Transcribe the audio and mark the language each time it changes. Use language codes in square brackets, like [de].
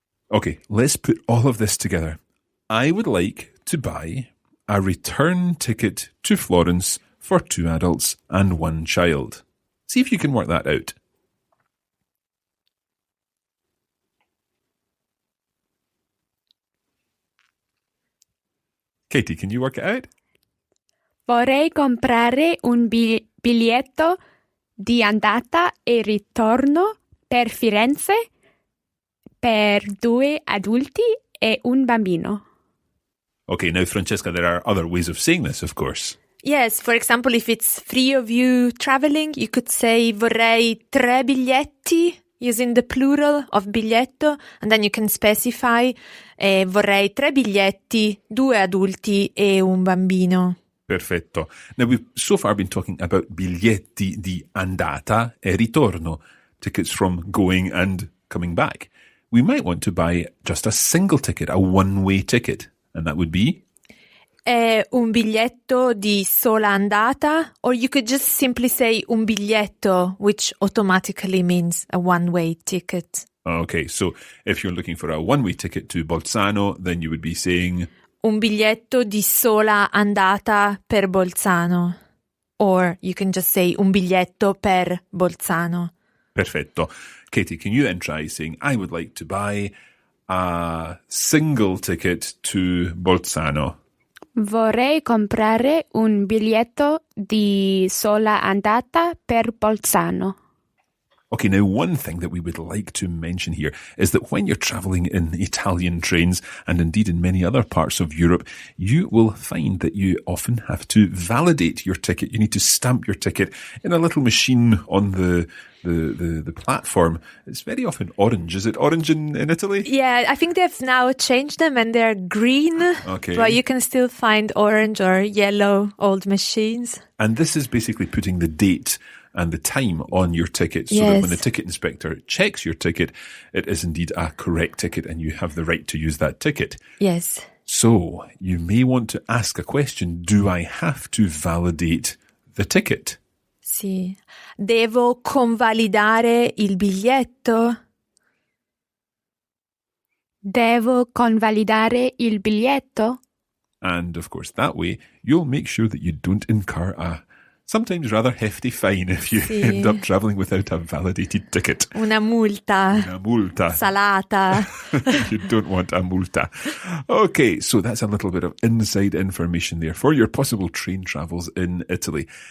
[en] Okay, let's put all of this together. I would like to buy a return ticket to Florence for 2 adults and 1 child. See if you can work that out. Katie, can you work it out? [it] Vorrei comprare un biglietto di andata e ritorno per Firenze per 2 adulti e un bambino. [en] Okay, now Francesca, there are other ways of saying this, of course. Yes, for example, if it's 3 of you traveling, you could say [it] vorrei 3 biglietti, [en] using the plural of biglietto, and then you can specify [it] vorrei 3 biglietti, 2 adulti e un bambino. Perfetto. [en] Now, we've so far been talking about [it] biglietti di andata e ritorno, [en] tickets from going and coming back. We might want to buy just a single ticket, a one-way ticket, and that would be? [it] Un biglietto di sola andata, [en] or you could just simply say [it] un biglietto, [en] which automatically means a one-way ticket. Okay, so if you're looking for a one-way ticket to Bolzano, then you would be saying... [it] Un biglietto di sola andata per Bolzano. [en] Or you can just say [it] un biglietto per Bolzano. Perfetto. [en] Katie, can you then try saying, I would like to buy a single ticket to Bolzano? [it] Vorrei comprare un biglietto di sola andata per Bolzano. [en] Okay, now one thing that we would like to mention here is that when you're travelling in Italian trains, and indeed in many other parts of Europe, you will find that you often have to validate your ticket. You need to stamp your ticket in a little machine on the platform. It's very often orange. Is it orange in Italy? Yeah, I think they've now changed them and they're green. Okay. But you can still find orange or yellow old machines. And this is basically putting the date and the time on your ticket so that when the ticket inspector checks your ticket, it is indeed a correct ticket and you have the right to use that ticket. Yes. So you may want to ask a question, do I have to validate the ticket? [it] Sì. Devo convalidare il biglietto? Devo convalidare il biglietto? [en] And of course, that way, you'll make sure that you don't incur a sometimes rather hefty fine if you end up travelling without a validated ticket. [it] Una multa. Una multa. Salata. [en] You don't want a multa. Okay, so that's a little bit of inside information there for your possible train travels in Italy.